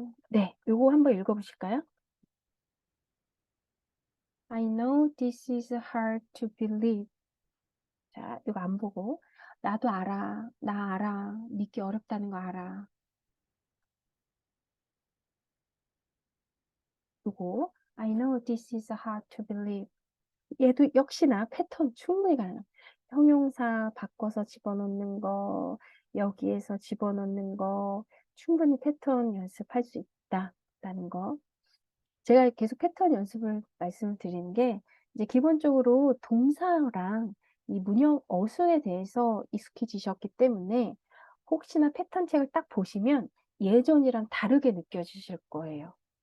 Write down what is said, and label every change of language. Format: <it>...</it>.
<ko>네, 요거 한번 읽어보실까요?</ko> <en>I know this is hard to believe.</en> <ko>자, 이거 안 보고 나도 알아. 나 알아. 믿기 어렵다는 거 알아.</ko> <en>요거 I know this is hard to believe.</en> <ko>얘도 역시나 패턴 충분히 가능해요. 형용사 바꿔서 집어넣는 거, 여기에서 집어넣는 거, 충분히 패턴 연습할 수 있다라는 거. 제가 계속 패턴 연습을 말씀을 드리는 게, 이제 기본적으로 동사랑 이 문형 어순에 대해서 익숙해지셨기 때문에, 혹시나 패턴 책을 딱 보시면 예전이랑 다르게 느껴지실 거예요.</ko>